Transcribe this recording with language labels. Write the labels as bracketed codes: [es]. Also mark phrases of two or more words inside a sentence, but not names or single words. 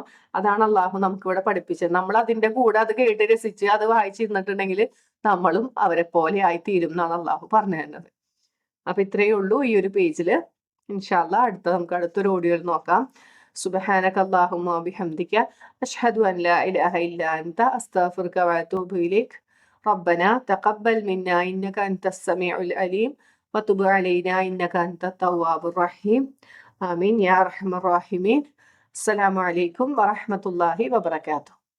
[ml] അതാണ് അള്ളാഹു നമുക്ക് ഇവിടെ പഠിപ്പിച്ചത്. നമ്മൾ അതിന്റെ കൂടെ അത് കേട്ട് രസിച്ച് അത് വായിച്ചിരുന്നിട്ടുണ്ടെങ്കിൽ നമ്മളും അവരെ പോലെ ആയി തീരും എന്നാണ് അള്ളാഹു പറഞ്ഞു തരുന്നത്. അപ്പൊ ഇത്രയേ ഉള്ളൂ ഈ ഒരു പേജില്. [ar] إن شاء الله [ml] നമുക്ക് അടുത്തൊരു ഓഡിയോയിൽ നോക്കാം. [ar] سبحانك اللهم وبحمدك أشهد أن لا إله إلا أنت أستغفرك وأتوب إليك. ربنا تقبل منا إنك أنت السميع العليم وتب علينا إنك أنت التواب الرحيم. آمين يا أرحم الراحمين. السلام عليكم ورحمة الله وبركاته.